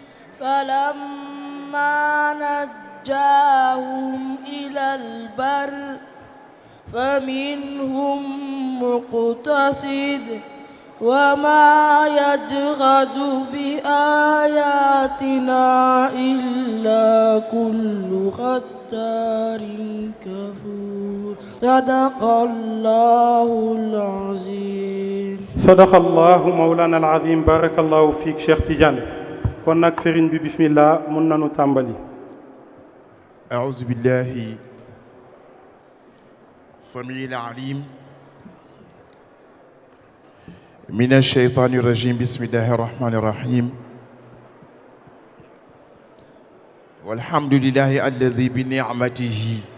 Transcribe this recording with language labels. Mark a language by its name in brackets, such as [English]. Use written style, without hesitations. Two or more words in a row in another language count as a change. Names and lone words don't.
[Arabic] فلما نجاهم إلى البر فمنهم مقتصد وما يجحد بآياتنا إلا كل ختار كفور صدق الله العظيم صدق الله مولانا العظيم بارك الله فيك [Wolof] Cheikh Tidiane kon nag sëriñ bi bismillah mun nañu tàmbali [Arabic] أعوذ بالله السميع العليم من الشيطان الرجيم بسم الله الرحمن الرحيم والحمد لله الذي بنعمته